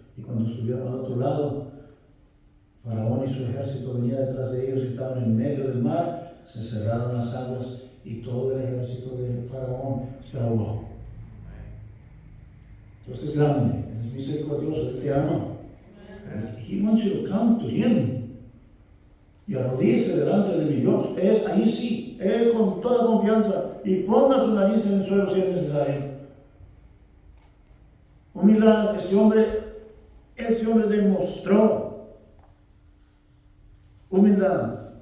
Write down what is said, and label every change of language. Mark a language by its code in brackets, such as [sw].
[es] Y cuando estuvieron al otro lado, Faraón y su ejército venía detrás de ellos y estaban en medio del mar. Se cerraron las aguas y todo el ejército de Faraón se ahogó. Dios es grande, es misericordioso, Él te ama. [en] He wants you to come to Him. [es] Y arrodíllese delante de mi Dios. Ahí sí, Él con toda confianza. Y ponga su nariz en el suelo si es necesario. Humildad, ese hombre demostró humildad.